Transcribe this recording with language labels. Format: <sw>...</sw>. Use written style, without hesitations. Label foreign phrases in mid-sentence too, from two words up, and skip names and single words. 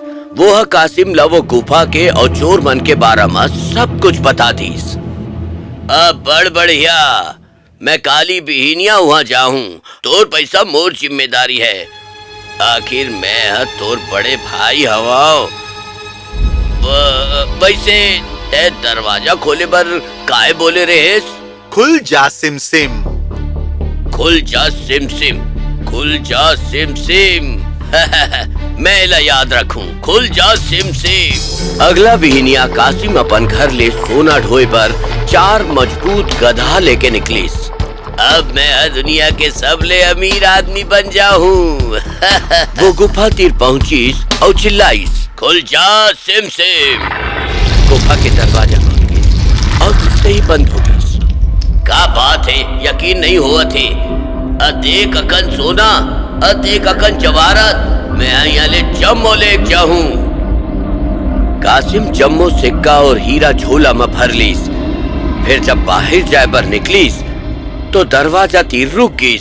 <hne>वो है कासिम ला वो गुफा के और चोर मन के बारे में सब कुछ बता दीस। अब बड़ बढ़िया, मैं काली बिहनिया वहाँ जाऊं, तोर पैसा मोर जिम्मेदारी है। आखिर मैं तोर बड़े भाई हवाओ। वैसे ते दरवाजा खोले बर काहे बोले रहेस? खुल जा सिम सिम। खुल जा सिम सिम, खुल जा सिम सिम। मैं ला याद रखूं, खुल जा सिम सिम। अगला बिहनिया कासिम अपन घर ले सोना ढोए पर 4 मजबूत गधा लेके निकलीस। अब मैं दुनिया के सबले अमीर आदमी बन जाऊं। वो गुफा तीर पहुंचीस और चिल्लाईस, खुल जा सिम सिम। गुफा के दरवाजा खुल गए और खुलते ही बंद हो गई। क्या बात है, यकीन नहीं हुआ थे। देख अकन सोना, देख अकन जवाहरात, मैं यहाँ ले जम्मो ले जाऊं। कासिम जम्मो सिक्का और हीरा झोला में भर लीस। फिर जब बाहर जाए बर निकलीस तो दरवाजा तीर रुक गईस।</hne>